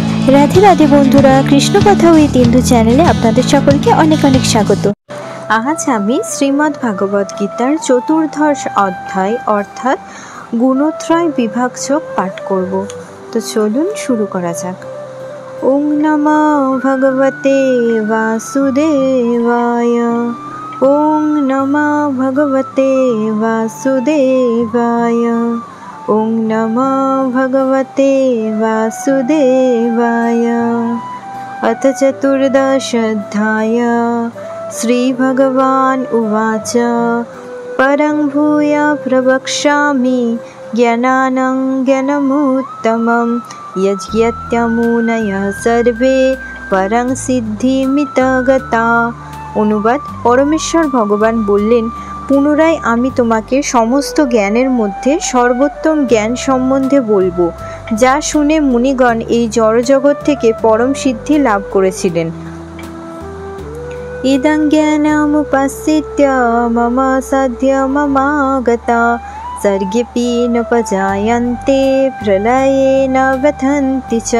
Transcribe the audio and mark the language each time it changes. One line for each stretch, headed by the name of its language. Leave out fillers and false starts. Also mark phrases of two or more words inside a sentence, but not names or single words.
Bangla: রাধে রাধে বন্ধুরা, কৃষ্ণ কথা উইথ ইন্দু চ্যানেলে আপনাদের সকলকে অনেক অনেক স্বাগত। আজ আমি শ্রীমদ্ ভাগবত গীতার চতুর্দশ অধ্যায় অর্থাৎ গুণত্রয় বিভাগযোগ পাঠ করব। তো চলুন শুরু করা যাক।
Sanskrit: ওং নমো ভগবতে বাসুদেবায়। ওং নমো ভগবতে বাসুদেবায়। ওং নমো ভগবতে বাসুদেবায়। अथ चतुर्दशोऽध्याय। श्रीभगवान् उवाच परं भूय प्रवक्ष्यामि ज्ञानानं ज्ञानमुत्तमं यज्ञत्यमुनयः सर्वे परं सिद्धिमितो गता।
Bangla: অনুবাদ: পরমেশ্বর ভগবান বললেন, পুনরায় আমি তোমাকে সমস্ত জ্ঞানের মধ্যে সর্বোত্তম জ্ঞান সম্বন্ধে বলবো, যা শুনে মুনিগণ এই জড়জগৎ থেকে পরম সিদ্ধি লাভ করেছিলেন।
Sanskrit: ইদং জ্ঞানমুপাশ্রিত্য মম সাধ্যমমাগতা সর্গেপি নোপজায়ন্তে প্রলয়ে ন ব্যথন্তি চ।